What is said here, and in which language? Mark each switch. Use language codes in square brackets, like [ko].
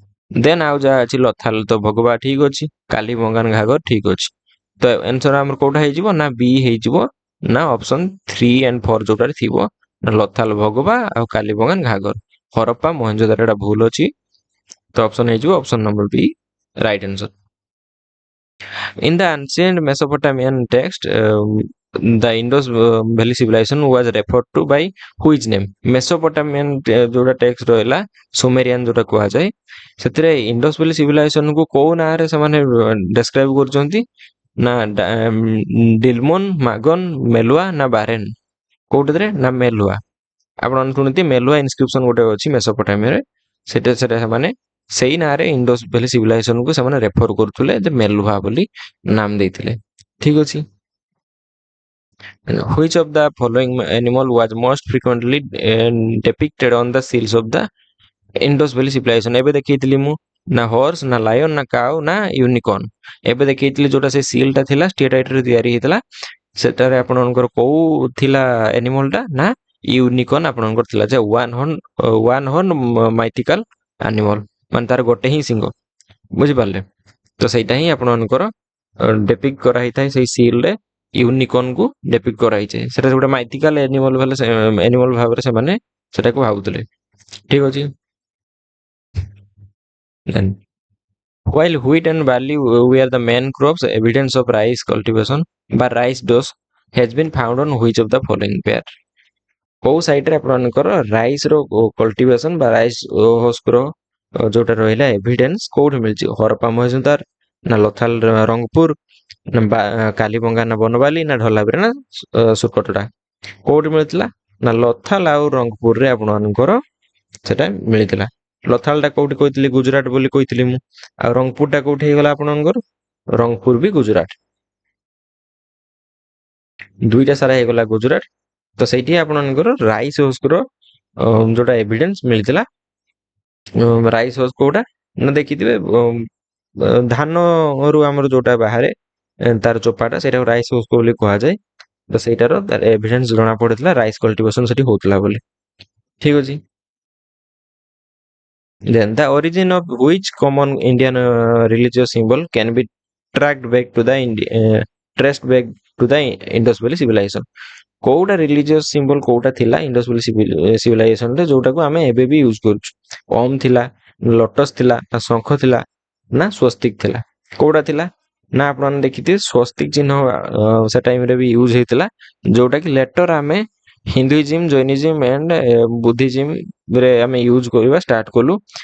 [or] ଦେନ୍ ଆଉ ଯାହା ଅଛି ଲଥାଲ ତ ଭଗବା ଠିକ ଅଛି, କାଲିବଙ୍ଗାନ ଘାଗର ଠିକ ଅଛି। ତ ଆନ୍ସର ଆମର କୋଉଟା ହେଇଯିବ ନା ବି ହେଇଯିବ, ନା ଅପସନ 3 and 4 ଯୋଉଟାରେ ଥିବ ଲଥାଲ ଭଗବା ଆଉ କାଲିବଙ୍ଗାନ ଘାଗର। ହରପ୍ପା ମହେଞ୍ଜୋଦାର ଏଟା ଭୁଲ ଅଛି, ତ ଅପସନ ହେଇଯିବ option number B right answer. [en] In the ancient Mesopotamian text, the Indus Valley civilization was referred to by which name? [or] Mesopotamian ଯୋଉଟା ଟେକ୍ସଟ ରହିଲା ସୁମେରିଆନ ଯୋଉଟା କୁହାଯାଏ, ସେଥିରେ ଇଣ୍ଡସ୍ ଭ୍ୟାଲି ସିଭିଲାଇଜେସନ କୁ କୋଉ ନାଁରେ ସେମାନେ ଡେସ୍କ୍ରାଇବ କରୁଛନ୍ତି ନା ଡିଲମୋନ, ମାଗନ, ମେଲୁଆ ନା ବାରେନ? କୋଉଟାରେ ନା ମେଲୁଆ। ଆପଣ ଶୁଣନ୍ତି ମେଲୁଆ ଇନସ୍କ୍ରିପସନ ଗୋଟେ ଅଛି ମେସୋପଟାମିଆରେ, ସେଟା ସେମାନେ ସେଇ ନାଁରେ ଇଣ୍ଡସ୍ ଭ୍ୟାଲି ସିଭିଲାଇଜେସନକୁ ସେମାନେ ରେଫର କରୁଥିଲେ ଯେ ମେଲୁଆ ବୋଲି ନାମ ଦେଇଥିଲେ। ଠିକ ଅଛି। [en] Which of the following animal was most frequently depicted on the seals of the Indus Valley civilization? [or] ଏବେ ଦେଖେଇଥିଲି ମୁଁ ନା ହର୍ସ ନା ଲାୟନ ନା କାଉ ନା ୟୁନିକର୍ନ। ଏବେ ଦେଖେଇଥିଲି ଯୋଉଟା ସେ ସିଲଟା ଥିଲା ଷ୍ଟିଏଟାଇଟରେ ତିଆରି ହେଇଥିଲା, ସେଟାରେ ଆପଣଙ୍କର କୋଉ ଥିଲା ଆନିମଲଟା ନା ୟୁନିକର୍ନ ଆପଣଙ୍କର ଥିଲା, ଯେ ୱାନ୍ ହର୍ନ ମାଇଥିକାଲ ଆନିମଲ, ମାନେ ତାର ଗୋଟେ ହିଁ ସିଂହ। ବୁଝିପାରିଲେ? ତ ସେଇଟା ହିଁ ଆପଣଙ୍କର ଡେପିକ୍ଟ କରାହେଇଥାଏ ସେଇ ସିଲରେ, ୟୁନିକର୍ନକୁ ଡେପିକ୍ଟ କରାହେଇଥାଏ। ସେଟା ଗୋଟେ ମାଇଥିକାଲ ଆନିମଲ ଭାବରେ ସେମାନେ ସେଟାକୁ ଭାବୁଥିଲେ। ଠିକ ଅଛି। [en] Then, while wheat and barley were the main crops, evidence of rice cultivation by rice dose has been found on which of the following pair? [or] କୋଉ ସାଇଡରେ ଆପଣଙ୍କର ରାଇସ୍ ର କଲ୍ଟିଭେସନ ବା ରାଇସ୍ ହୋସ୍କର ଯୋଉଟା ରହିଲା ଏଭିଡେନ୍ସ କୋଉଠି ମିଳିଛି? ହରପ୍ପା ମହେଞ୍ଜୋଦାର ନା ଲଥାଲ ରଙ୍ଗପୁର ନା କାଲିବଙ୍ଗା ନା ବନବାଲି ନା ଢଲାବିରା ନା ସୁରକଟଡା? କୋଉଠି ମିଳିଥିଲା ନା ଲଥାଲ ଆଉ ରଙ୍ଗପୁରରେ ଆପଣମାନଙ୍କର ସେଟା ମିଳିଥିଲା। ଲଥାଲଟା କୋଉଠି କହିଥିଲି ଗୁଜୁରାଟ ବୋଲି କହିଥିଲି ମୁଁ, ଆଉ ରଙ୍ଗପୁରଟା କୋଉଠି ହେଇଗଲା ଆପଣଙ୍କର? ରଙ୍ଗପୁର ବି ଗୁଜୁରାଟ। ଦୁଇଟା ସାରା ହେଇଗଲା ଗୁଜୁରାଟ। ତ ସେଇଠି ଆପଣଙ୍କର ରାଇସ୍ ହାଉସ୍ର ଯୋଉଟା ଏଭିଡେନ୍ସ ମିଳିଥିଲା। ରାଇସ୍ ହାଉସ୍ କୋଉଟା ନା ଦେଖିଥିବେ ଧାନରୁ ଆମର ଯୋଉଟା ବାହାରେ ତାର ଚୋପାଟା ସେଇଟାକୁ ରାଇସ୍ ହାଉସ୍ ବୋଲି କୁହାଯାଏ। ତ ସେଇଟାର ଏଭିଡେନ୍ସ ଜଣା ପଡିଥିଲା ରାଇସ୍ କଲ୍ଟିଭେସନ ସେଠି ହଉଥିଲା ବୋଲି। ଠିକ ଅଛି। [en] Then the origin of which common Indian religious symbol can be tracked back to the traced back to the Indus Valley civilization। [or] କୋଉଟା ରିଲିଜିୟସ୍ ସିମ୍ବଲ କୋଉଟା ଥିଲା ଇଣ୍ଡସ୍ ଭ୍ୟାଲି ସିଭିଲାଇଜେସନରେ ଯୋଉଟାକୁ ଆମେ ଏବେ ବି ୟୁଜ୍ କରୁଛୁ? ଓମ୍ ଥିଲା, ଲୋଟସ୍ ଥିଲା, ନା ଶଙ୍ଖ ଥିଲା, ନା ସ୍ୱସ୍ତିକ ଥିଲା? କୋଉଟା ଥିଲା? ନା ଆପଣମାନେ ଦେଖିଥିବେ ସ୍ୱସ୍ତିକ ଚିହ୍ନ ସେ ଟାଇମରେ ବି ୟୁଜ୍ ହେଇଥିଲା, ଯୋଉଟା କି ଲେଟର ଆମେ ହିନ୍ଦୁଇଜିମ୍, ଜୈନିଜିମ୍ ଆଣ୍ଡ ବୁଦ୍ଧିଜିମ୍ରେ ଆମେ ୟୁଜ୍ କରିବା ଷ୍ଟାର୍ଟ କଲୁ।